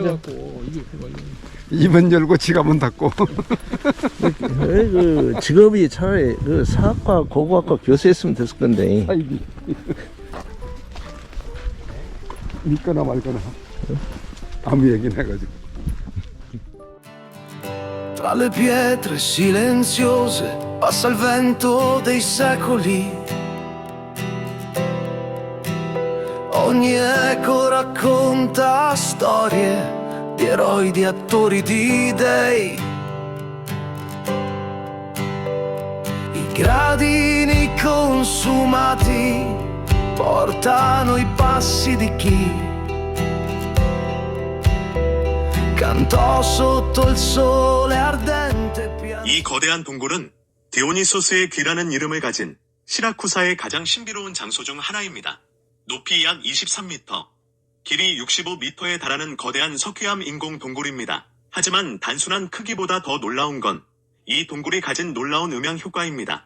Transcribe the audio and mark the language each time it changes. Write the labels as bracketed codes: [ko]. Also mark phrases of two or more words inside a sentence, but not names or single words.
[ko] 걸려갖고 이게 걸려. 입은 열고 지갑은 닫고. 그 직업이 차라리 그 사학과 고고학과 교수했으면 됐을 건데. 아이비. 믿거나 말거나 아무 얘기나 해가지고. [it] Tra le pietre silenziose passa il vento dei secoli. Ogni eco racconta storie di eroi, di attori, di dei. I gradini consumati portano i passi di chi cantò sotto il sole ardente piano. [ko] 이 거대한 동굴은 디오니소스의 귀라는 이름을 가진 시라쿠사의 가장 신비로운 장소 중 하나입니다. 높이 약 23m, 길이 65m에 달하는 거대한 석회암 인공 동굴입니다. 하지만 단순한 크기보다 더 놀라운 건 이 동굴이 가진 놀라운 음향 효과입니다.